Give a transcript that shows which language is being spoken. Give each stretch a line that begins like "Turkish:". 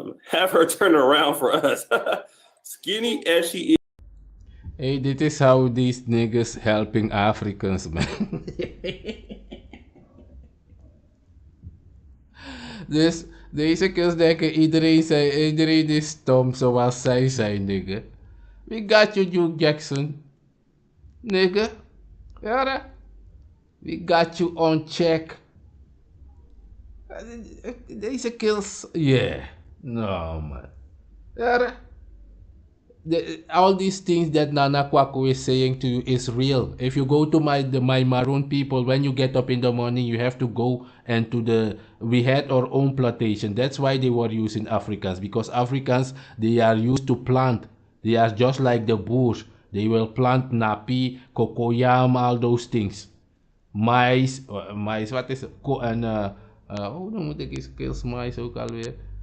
English: Have her turn around for us. Skinny as she is. Hey, this is how these niggas helping Africans, man.
Dutch: Dus deze keer denken iedereen is stom zoals zij zijn, nigga.
English: We got you, Duke Jackson. Nigga. Ja, we got you on check.
Dutch: Deze kills,
English: yeah. No, man. Ja, all these things that Nana Kwaku is saying to you is real. If you go to my Maroon people, when you get up in the morning, you have to go and we had our own plantation. That's why they were using Africans, because Africans, they are used to plant. They are just like the Boers. They will plant napi, cocoyam, all those things.
Dutch: Mais, wat is het? Hoe moet ik eens kills mais ook alweer?